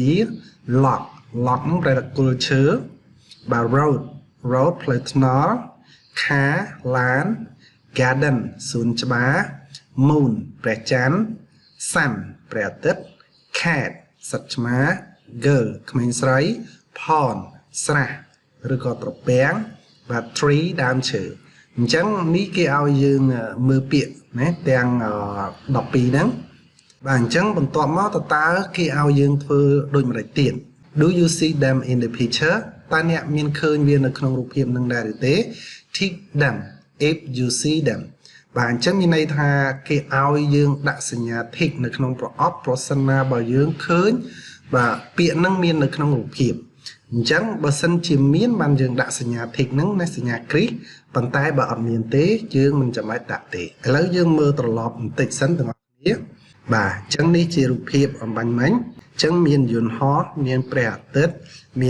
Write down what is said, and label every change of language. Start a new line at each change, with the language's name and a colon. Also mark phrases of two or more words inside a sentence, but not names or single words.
Khmer: lock ហ្នឹងប្រែថាគល់ឈើបាទ road ផ្លូវថ្នល់ car ឡាន garden សួនច្បារ moon ព្រះច័ន្ទ sun ព្រះអាទិត្យ cat សត្វឆ្មា girl ក្មេងស្រី pond ស្រះឬក៏ត្រពាំងបាទ tree ដើមឈើអញ្ចឹងនេះគេឲ្យយើងមើលពាក្យណាទាំង 12ហ្នឹងបាទអញ្ចឹងបន្ទាប់មកតើគេឲ្យយើងធ្វើដូចម្តេចទៀត
English: Do you see them in the picture
Khmer: តើអ្នកមានឃើញវានៅក្នុងរូបភាពនឹងដែរឬទេ
English: Tick them if you see them
Khmer: បាទអញ្ចឹងមានន័យ ថាគេឲ្យយើងដាក់សញ្ញា tick នៅក្នុងប្រអប់ប្រសិនណាបើយើងឃើញបាទពាក្យហ្នឹងមាននៅក្នុងរូបភាពអញ្ចឹងបើសិនជាមានបានយើងដាក់សញ្ញា tick ហ្នឹងណាសញ្ញាគ្រីសប៉ុន្តែបើអត់មានទេយើងមិនចាំបាច់ដាក់ទេឥឡូវយើងមើលត្រឡប់បន្តិចសិនទាំងអស់គ្នាបាទអញ្ចឹងនេះជារូបភាពអំបញ្ញមិញអញ្ចឹងមានយន្តហោះមានព្រះអាទិត្យមាន